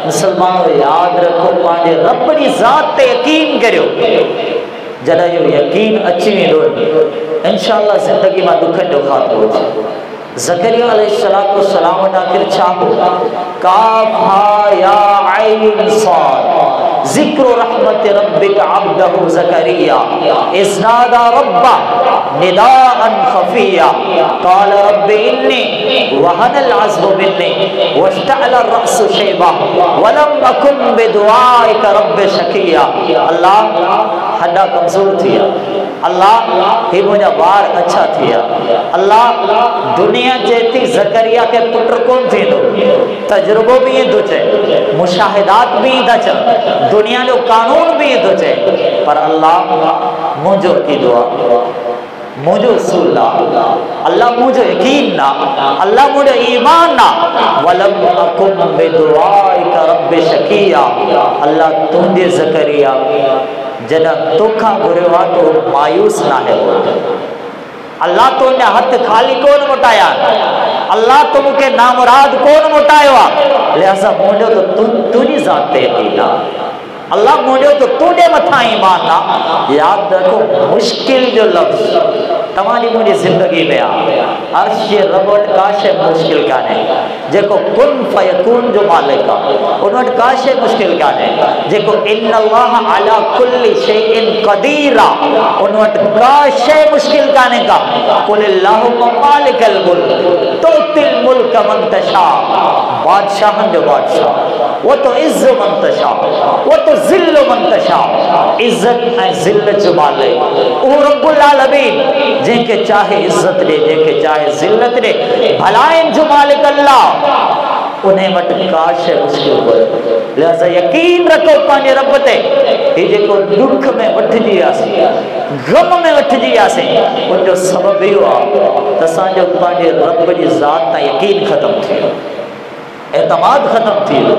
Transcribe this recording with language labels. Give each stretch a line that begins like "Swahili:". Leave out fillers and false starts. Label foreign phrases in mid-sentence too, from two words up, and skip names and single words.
Sindhi: मुस्लमानो यादि रखो, पंहिंजे रब जी ज़ात ते यकीन करियो। जॾहिं इहो यकीन अची वेंदो इंशाअल्लाह ज़िंदगी मां दुखनि जो ख़ात्मो थिए। ज़करिया अलैहिस्सलाम वटि आख़िर छा हो?
Arabic: كاف ها يا عين صاد ذكر رحمة ربك عبده زكريا إذ نادى ربه نداء خفيا قال رب إني وهن العظم مني واشتعل الرأس شيبا ولم أكن بدعائك رب شقيا.
Sindhi: अल्लाह हड्डा कमज़ोर थिया, अल्लाह ही मुंहिंजा वार अच्छा थिया। अल्लाह दुनिया चेती ज़करिया के पुट कोन थींदो, तजुर्बो भी ईअं थो चए, मुशाहिदात भी था चवनि, दुनिया जो कानून भी ईअं थो चए, पर अल्लाह मुंहिंजो कीदो आहे, मुझो उसूल अल्लाह मुझो यकीन ना, अल्लाह मुझो ईमान ना।
Arabic: ولم أكن بدعائك رب شقيا.
Sindhi: अल्लाह तुंहिंजे ज़करिया जॾहिं तोखां घुरियो आहे तो मायूस ना है। अल्लाह तो ने हथ खाली कोन मोटाया, अल्लाह तो मुझे नामुराद कोन मोटायो आहे। लिहाज़ा मुझो तो तुझी ज़ात ते यकीन आहे, अल्लाह मुझो तो तुझे मथा ईमान ना। याद रखो मुश्किल जो लफ्ज़ तव्हांजी मुंहिंजी ज़िंदगी में आहे। अर्श रब वटि का शइ मुश्किल कान्हे, जेको
Arabic: كن فيكون
Sindhi: जो मालिक आहे उन वटि का शइ मुश्किल कान्हे, जेको
Arabic: إن الله على كل شيء قدير
Sindhi: आहे उन वटि का शइ मुश्किल कान्हे का।
Arabic: قل اللهم مالك الملك تؤتي الملك من تشاء,
Sindhi: बादशाहनि जो बादशाह,
Arabic: وتعز من تشاء وتذل من تشاء,
Sindhi: इज़्ज़त ऐं ज़िल्लत जो मालिक उहो
Arabic: رب العالمين,
Sindhi: जंहिंखे चाहे इज़्ज़त ॾे, जंहिंखे चाहे ज़िल्लत ॾे, भलाइनि जो मालिक अल्लाह, उन वटि का शइ मुश्किल कोन्हे। लिहाज़ा यकीन रखो पंहिंजे रब ते। ही जेको दुख में वठिजी वियासीं, गम में वठिजी वियासीं, उनजो सबबु इहो आहे त असांजो पंहिंजे रब जी ज़ात तां यकीन ख़तमु थी वियो, एतमाद ख़त्म थी वियो।